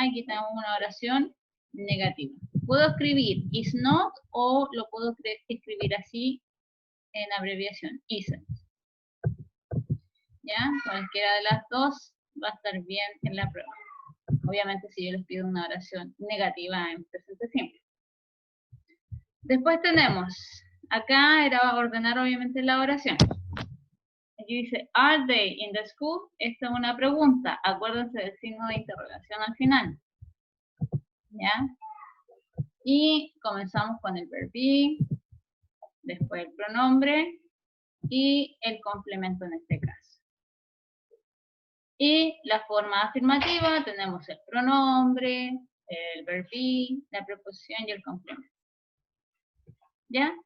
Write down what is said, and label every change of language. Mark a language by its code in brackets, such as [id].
[es] Aquí tenemos una oración negativa. Puedo escribir [en] is not [es] o lo puedo escribir así en abreviación, [en] isn't. [es] ¿Ya? Cualquiera de las dos va a estar bien en la prueba. Obviamente si yo les pido una oración negativa en presente simple. Después tenemos, acá era ordenar obviamente la oración. Aquí dice, [en] are they in the school? [es] Esta es una pregunta. Acuérdense del signo de interrogación al final. ¿Ya? Y comenzamos con el verb be, después el pronombre y el complemento en este caso. Y la forma afirmativa tenemos el pronombre, el verb be, la preposición y el complemento. ¿Ya?